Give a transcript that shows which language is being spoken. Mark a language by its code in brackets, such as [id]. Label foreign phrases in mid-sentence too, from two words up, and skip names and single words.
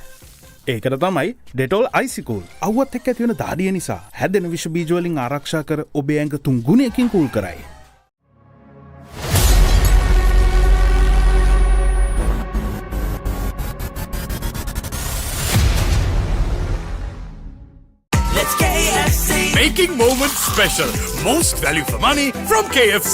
[si] ඒකට තමයි ඩෙටෝල් [en] icy cool. [si] අවුවත් එක්ක ඇති වෙන දාඩිය නිසා හැදෙන විෂ බීජ වලින් ආරක්ෂා කර ඔබේ ඇඟ 3 ගුණයකින් කූල් කරයි. [en] Let's KFC. Making moments special. Most value for money from KFC.